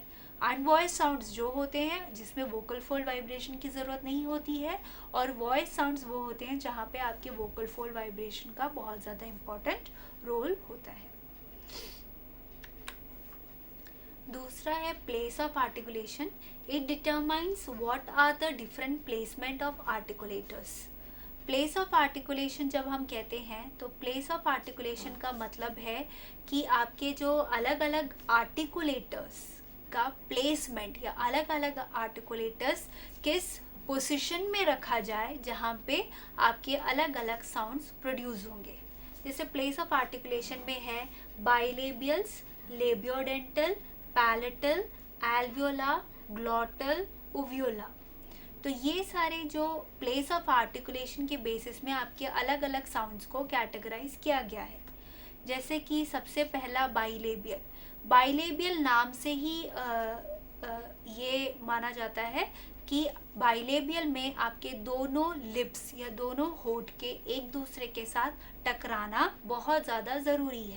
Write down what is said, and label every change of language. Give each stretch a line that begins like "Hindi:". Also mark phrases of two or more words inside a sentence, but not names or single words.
English: unvoiced sounds
Hindi: जो होते हैं जिसमें
English: vocal fold vibration
Hindi: की ज़रूरत नहीं होती है, और
English: voice sounds
Hindi: वो होते हैं जहाँ पे आपके
English: vocal fold vibration
Hindi: का बहुत ज़्यादा
English: important role
Hindi: होता है. दूसरा है
English: place of articulation. It determines what are the different placement of articulators. place of articulation
Hindi: जब हम कहते हैं तो
English: place of articulation
Hindi: का मतलब है कि आपके जो अलग अलग आर्टिकुलेटर्स का प्लेसमेंट या अलग अलग आर्टिकुलेटर्स किस पोजीशन में रखा जाए जहाँ पे आपके अलग अलग
English: sounds produce
Hindi: होंगे.
English: जैसे place of articulation
Hindi: में है
English: bilabials, labiodental, palatal, alveolar, glottal, uvular.
Hindi: तो ये सारे जो
English: place of articulation
Hindi: के बेसिस में आपके अलग अलग साउंड्स को कैटेगराइज किया गया है. जैसे कि सबसे पहला बाइलेबियल. बाइलेबियल नाम से ही ये माना जाता है कि बाइलेबियल में आपके दोनों लिप्स या दोनों होठ के एक दूसरे के साथ टकराना बहुत ज़्यादा ज़रूरी है.